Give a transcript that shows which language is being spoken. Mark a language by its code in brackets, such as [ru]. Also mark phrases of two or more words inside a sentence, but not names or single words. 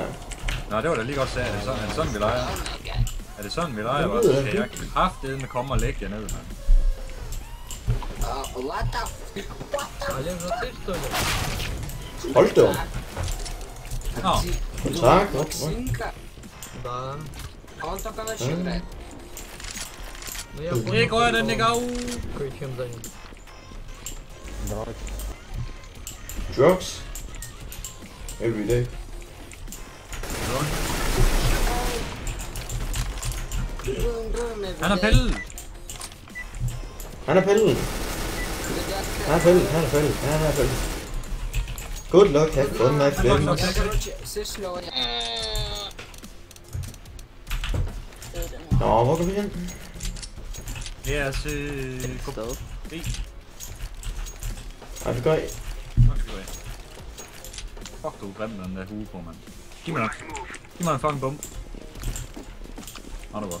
[da] Nå, det var da lige godt sagt. Er det sådan, vi leger? Er det sådan, vi leger? Jeg ved Så det skal jeg ikke. kraftedeme komme og lægge jer ned, mand. Hold da op. Nå, Tak, godt. [ru] Да. А он только ночью М. играет. Ну я [da] det går jeg den ikke af. [ru] кое-чем занят. [en] Drugs. Every day. [da] Han er pillet. Han er pillen. Han er pillen, han er pillen, han er pillen. [en] Good luck, have fun, my friends. [ru] Короче, слышь, Лёва, [da] Nå, hvor går vi hen? Det er gå Sted. B. Ej, vi går af. Nok skal du have. Fuck, du er grim med den der hue på, mand. Giv mig nok. Giv mig en fucking bum. Nå, det er godt.